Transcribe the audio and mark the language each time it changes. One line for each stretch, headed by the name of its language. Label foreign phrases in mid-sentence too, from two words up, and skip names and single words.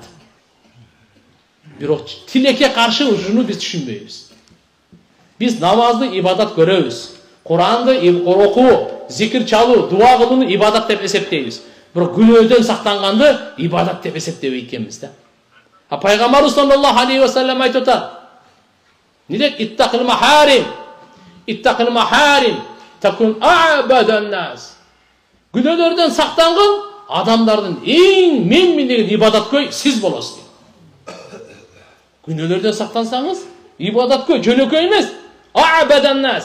Kyrgyz: Бирок тилекке каршы ушуну биз түшүнбөйбүз. Биз намазды ибадат көрөбүз. Куранды окуу, зикир чалуу, дуа кылууну ибадат деп эсептейбиз. Бирок күнөөдөн сактанганды ибадат деп эсептебей экенбиз да. Пайгамбарыбыз
Arabic: صلى الله عليه وسلم
Kyrgyz: айтып атат. Не дейт?
Arabic: اتق المحارم. اتق المحارم تكن أعبد الناس.
Kyrgyz: Күнөөлөрдөн сактанган адамдардын эң мен деген ибадаткөй сиз болосуз. Күнөөлөрдөн сактансаңыз, ибадаткөй жөнөкөй эмес,
Arabic: أعبد الناس.